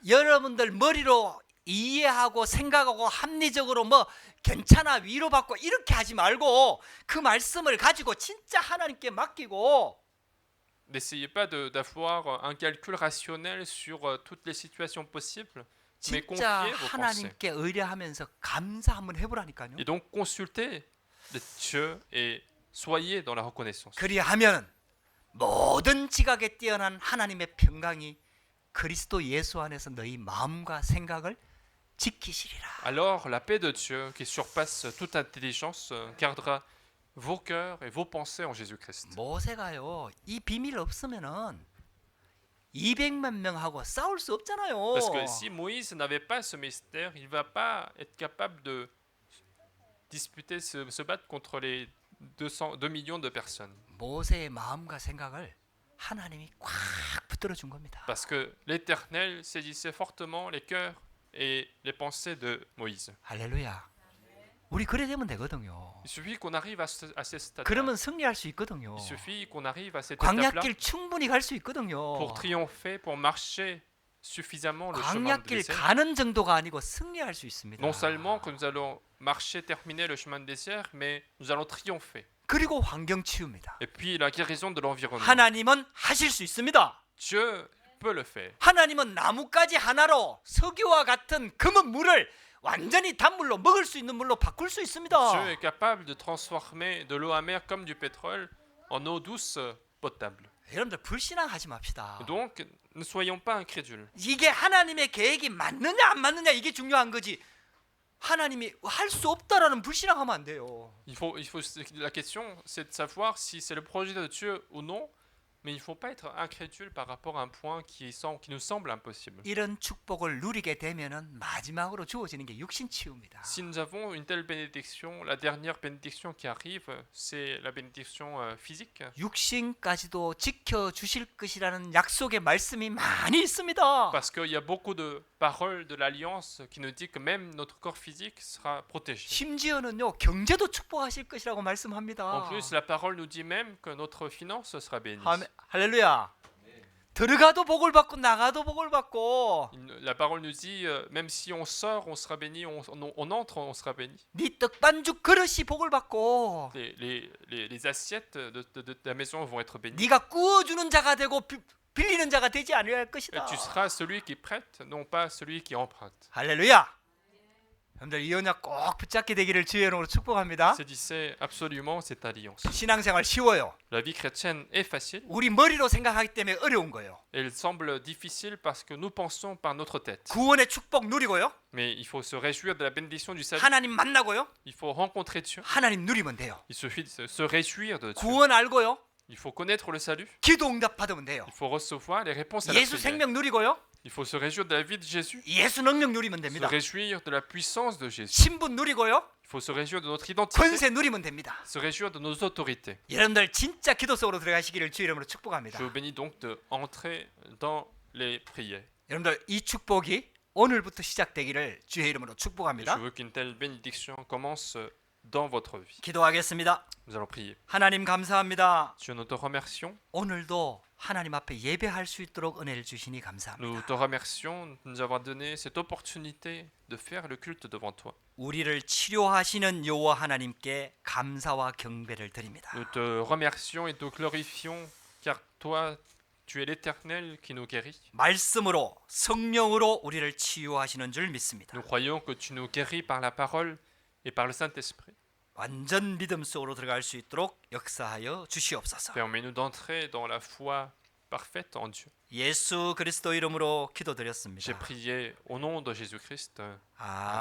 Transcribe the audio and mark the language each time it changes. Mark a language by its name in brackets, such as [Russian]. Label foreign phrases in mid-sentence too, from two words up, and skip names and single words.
[Korean] 여러분들 머리로 이해하고 생각하고 합리적으로 뭐 괜찮아 위로받고 이렇게 하지 말고 그 말씀을 가지고 진짜 하나님께 맡기고 [French] N'essayez pas d'avoir un calcul rationnel sur toutes les situations possibles, mais [Korean] 진짜 [French] confiez vos pensées. [Korean] 하나님께 의뢰하면서 감사 한번 해보라니까요. [French] Et donc consultez Dieu et soyez dans la reconnaissance. [Korean] 그리하면 모든 지각에 뛰어난 하나님의 평강이 그리스도 예수 안에서 너희 마음과 생각을 지키시리라. [French] Alors la paix de Dieu qui surpasse toute intelligence gardera vos cœurs et vos pensées en Jésus-Christ. [Korean] 모세가요 이 비밀 없으면은 200만 명하고 싸울 수 없잖아요. [French] Parce que si Moïse n'avait pas ce mystère, il ne va pas être capable de disputer, se battre contre les 2 millions de personnes. [Korean] 모세의 마음과 생각을 하나님이 꽉 붙들어 준 겁니다. [French] Parce que l'Éternel saisissait fortement les cœurs et les pensées de Moïse. [Korean] 할렐루야. 우리 그래 되면 되거든요. [French] Il suffit qu'on arrive à ce stade-là. [Korean] 그러면 승리할 수 있거든요. [French] Il suffit qu'on arrive à cette étape-là [Korean] 광야길 충분히 갈 수 있거든요. [French] pour triompher, pour marcher suffisamment le chemin de [Korean] 광야길 [French] désert. [Korean] 가는 정도가 아니고 승리할 수 있습니다. [French] Non seulement que nous allons marcher, terminer le chemin de désert, mais nous allons triompher. [Korean] 그리고 환경 치유입니다. [French] Et puis la guérison de l'environnement. [Korean] 하나님은 하실 수 있습니다. [French] Dieu peut le faire. [Korean] 하나님은 나뭇가지 하나로 석유와 같은 금은 물을 완전히 단물로 먹을 수 있는 물로 바꿀 수 있습니다. [French] Dieu est capable de transformer de l'eau amère comme du pétrole en eau douce potable. [Korean] 여러분들 불신앙하지 맙시다. [French] Donc, ne soyons pas incrédules. [Korean] 이게 하나님의 계획이 맞느냐 안 맞느냐 이게 중요한 거지. 하나님이 할 수 없다라는 불신앙하면 안 돼요. [French] La question, c'est de savoir si c'est le projet de Dieu ou non, mais il ne faut pas être incrédule par rapport à un point qui nous semble impossible. [Korean] 이런 축복을 누리게 되면은 마지막으로 주어지는 게 육신 치유입니다. [French] Si nous avons une telle bénédiction, la dernière bénédiction qui arrive, c'est la bénédiction physique. [Korean] 육신까지도 지켜 주실 것이라는 약속의 말씀이 많이 있습니다. [French] Parce qu'il y a beaucoup de paroles de l'Alliance qui nous dit que même notre corps physique sera protégé. [Korean] 심지어는요 경제도 축복하실 것이라고 말씀합니다. [French] En plus, la parole nous dit même que notre finance sera bénie. [Korean] 할렐루야. 들어가도 복을 받고 나가도 복을 받고 [French] La parole nous dit, même si on sort, on sera béni, on entre, on sera béni. [Korean] 네 떡반죽 그릇이 복을 받고 [French] Les assiettes de ta maison vont être bénies. [Korean] 네가 구워주는 자가 되고 빌리는 자가 되지 않을 [French] Et [Korean] 것이다. [French] tu seras celui qui prête, non pas celui qui emprunte. [Korean] 할렐루야. 여러분들 이 언약 꼭 붙잡게 되기를 주의 이름으로 축복합니다. [French] Saisissez absolument cette alliance. [Korean] 신앙생활 쉬워요. [French] La vie chrétienne est facile. [Korean] 우리 머리로 생각하기 때문에 어려운 거예요. [French] Elle semble difficile parce que nous pensons par notre tête. [Korean] 구원의 축복 누리고요. [French] Mais il faut se réjouir de la bénédiction du salut. [Korean] 하나님 만나고요. [French] Il faut rencontrer Dieu. [Korean] 하나님 누리면 돼요. [French] Il suffit de se réjouir de Dieu. [Korean] 구원 알고요. [French] Il faut connaître le salut. [Korean] 기도 응답 받으면 돼요. [French] Il faut recevoir les réponses à la [Korean] 예수 [French] prière. [Korean] 생명 누리고요. [French] Il faut se réjouir de la vie de Jésus. [Korean] 예수 능력 누리면 [French] Se [Korean] 됩니다. [French] réjouir de la puissance de Jésus. [Korean] 신분 누리고요. [French] Il faut se réjouir de notre identité. [Korean] 권세 누리면 됩니다. [French] Se réjouir de nos autorités. [Korean] 여러분들 진짜 기도 속으로 들어가시기를 주 이름으로 [French] Je [Korean] 축복합니다. [French] vous bénis donc de entrer dans les prières. [Korean] 여러분들 이 축복이 오늘부터 시작되기를 주의 이름으로 [French] Et je [Korean] 축복합니다. [French] veux qu'une telle bénédiction commence dans votre vie. [Korean] 기도하겠습니다. [French] Nous allons prier. [Korean] 하나님 감사합니다. [French] Dieu, nous te remercions. [Korean] 오늘도 하나님 앞에 예배할 수 있도록 은혜를 주시니 [French] Nous [Korean] 감사합니다. [French] te remercions de nous avoir donné cette opportunité de faire le culte devant toi. [Korean] 우리를 치료하시는 여호와 하나님께 감사와 경배를 드립니다. [French] Nous te remercions et te glorifions car toi, tu es l'Éternel qui nous guérit. [Korean] 말씀으로 성령으로 우리를 치유하시는 줄 믿습니다. [French] Nous croyons que tu nous guéris par la parole et par le Saint-Esprit. [Korean] 완전 믿음 속으로 들어갈 수 있도록 역사하여 주시옵소서. [French] Permets-nous d'entrer dans la foi parfaite en Dieu. [Korean] 예수 그리스도 이름으로 [French] J'ai [Korean] 기도드렸습니다. [French] prié au nom de Jésus-Christ.